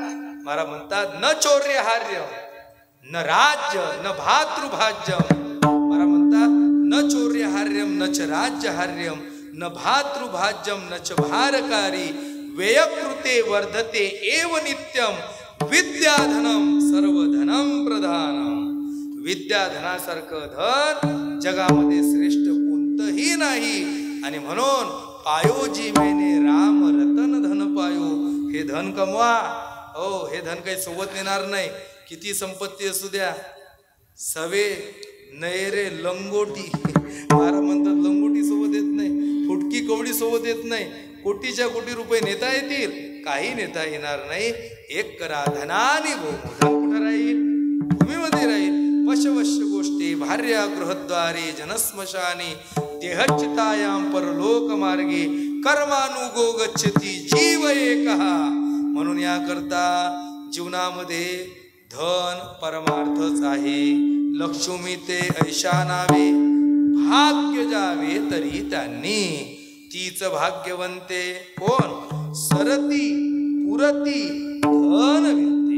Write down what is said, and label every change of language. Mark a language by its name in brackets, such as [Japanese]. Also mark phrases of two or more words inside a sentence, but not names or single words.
[Marathi] महाराज म्हणतात, [Sanskrit] न चौर्य हार्य न राज्य न भातृभाज्यम. [Marathi] महाराज म्हणतात, [Sanskrit] न चौर्य हार्यम न च राज्य हार्यम न भातृभाज्यम न च भारकारी व्ययकृते वर्धते एव नित्यम विद्याधनम सर्वधनम प्रधानम. [Marathi] विद्याधनासारखं धन जगामध्ये श्रेष्ठ कोणतंही नाही. आणि म्हणून [Hindi] पायोजी मेने राम रतन धन पायो, [Marathi] हे धन कमवा. हो, हे धन काही सोबत नेणार नाही. किती संपत्ती असू द्या, सवे नयरे लंगोटी. महाराज म्हणतात लंगोटी सोबत येत नाही, फुटकी कवडी सोबत येत नाही. कोटीच्या कोटी रुपये नेता येतील, काही नेता येणार नाही. एक करा धनानी भो, धन कुठं राहील? भूमीमध्ये राहील. [Sanskrit] पशवश्य गोष्टी भार्या गृहद्वारे जनस्मशानी देहचितायाम परलोक मार्गे कर्मानुगो गच्छती जीव एकः. [Marathi] म्हणून याकरता जीवनामध्ये धन परमार्थच आहे. लक्ष्मी ते ऐशा नावे भाग्य जावे तरी त्यांनी. तीच भाग्यवंते कोण? सरती पुरती धन विद्ये.